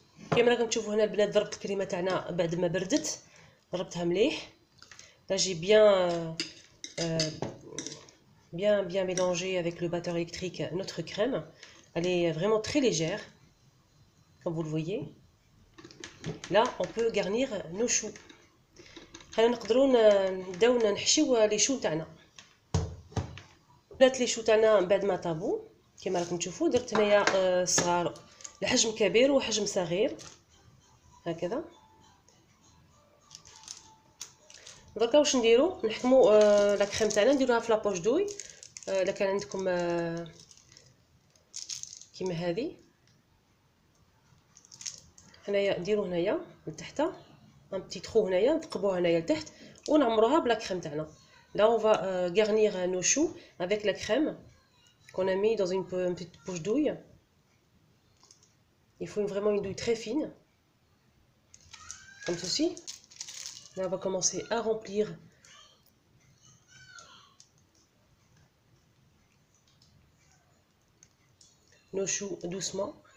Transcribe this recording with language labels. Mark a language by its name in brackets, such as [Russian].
[Arabic] كما راكم تشوفوا هنا البنات ضربت الكريمه تاعنا بعد ما بردت، ضربتها مليح. [French] Là j'ai bien mélangé avec le batteur électrique notre crème. Elle est vraiment très légère comme vous le voyez. Là on peut garnir nos choux. [Arabic] حنا نقدروا نبداو نحشيو لي شو تاعنا. ولات لي شو تاعنا بعد ما طابو كما راكم تشوفوا. درت هنايا صغار لحجم كبير وحجم صغير هكذا. دركا واش نديرو نحكمو لا كريم تاعنا نديروها في لابوش دوي. الا كان عندكم كيما هذه هنايا نديرو هنايا لتحت ان بتي ترو، هنايا نثقبوها هنايا لتحت ونعمروها بلا كريم تاعنا. [French] Là on va garnir nos choux avec la crème qu'on a mis dans une petite poche douille. Il faut vraiment une douille très fine, comme ceci. Là on va commencer à remplir nos choux doucement.